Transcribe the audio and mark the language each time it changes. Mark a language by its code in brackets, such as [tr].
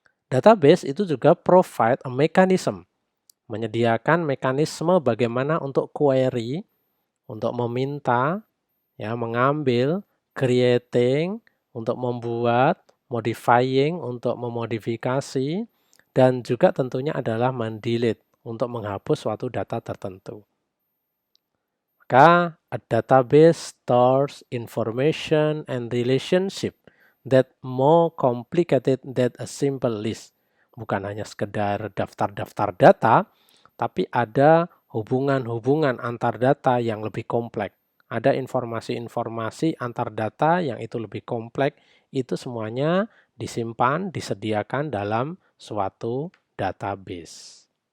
[id] Database itu juga [en] provide a mechanism, [id] menyediakan mekanisme bagaimana untuk query, untuk meminta, ya, mengambil, creating, untuk membuat, modifying, untuk memodifikasi, dan juga tentunya adalah mendelete, untuk menghapus suatu data tertentu. [en] Maka, a database stores information and relationship that more complicated than a simple list. [id] Bukan hanya sekedar daftar-daftar data, tapi ada hubungan-hubungan antar data yang lebih kompleks. Ada informasi-informasi antar data yang itu lebih kompleks, itu semuanya disimpan, disediakan dalam suatu database.